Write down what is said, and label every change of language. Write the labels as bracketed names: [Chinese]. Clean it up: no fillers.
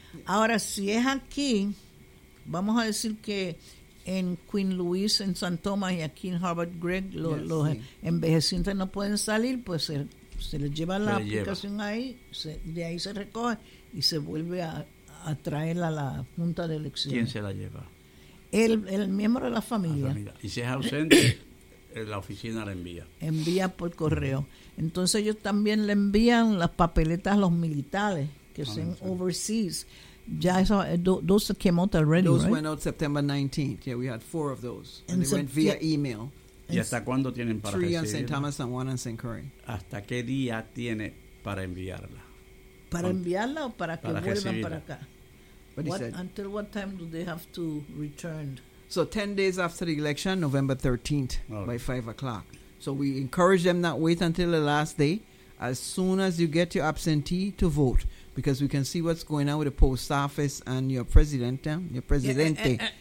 [Spanish] Ahora, si es aquí, vamos a decir que en Queen Louise, en San Tomás, y aquí en Harvard Gregg, los envejecientes no pueden salir, pues se les lleva la aplicación ahí, de ahí se recoge y se vuelve a traer a la junta de elecciones. ¿Quién se la lleva? El miembro de la familia. Y si es ausente, la oficina la envía. Envía por correo. Entonces ellos también le envían las papeletas a los militares que son overseas. Ya eso, [English] those came out already, those right? Those went out September 19th. Yeah, we had 4 of those. And they went via email. [Spanish] ¿Y hasta cuándo tienen para recibirla? [English] 3 on St. Thomas and 1 on St. Curry. [Spanish] ¿Hasta qué día tiene para enviarla? ¿Para enviarla o para que vuelvan recibirla para acá? [English] Until what time do they have to return? So 10 days after the election, November 13th, by 5 o'clock. So we encourage them not wait until the last day. As soon as you get your absentee, to vote. Because we can see what's going on with the post office and your president. Your presidente.